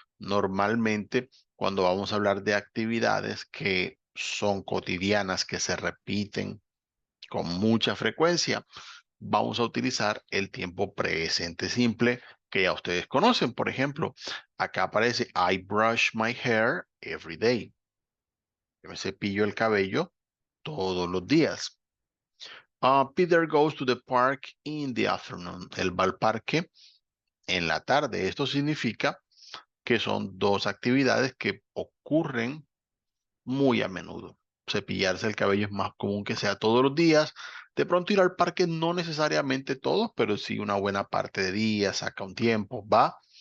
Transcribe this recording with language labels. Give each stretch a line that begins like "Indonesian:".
Spanish: Normalmente, cuando vamos a hablar de actividades que son cotidianas, que se repiten con mucha frecuencia, vamos a utilizar el tiempo presente simple que ya ustedes conocen. Por ejemplo, acá aparece
English: I brush my hair every day.
Spanish: Yo me cepillo el cabello todos los días.
English: Peter goes to the park in the afternoon.
Spanish: Él va al parque en la tarde. Esto significa que son dos actividades que ocurren muy a menudo. Cepillarse el cabello es más común que sea todos los días. De pronto ir al parque no necesariamente todos, pero sí una buena parte de días, saca un tiempo, va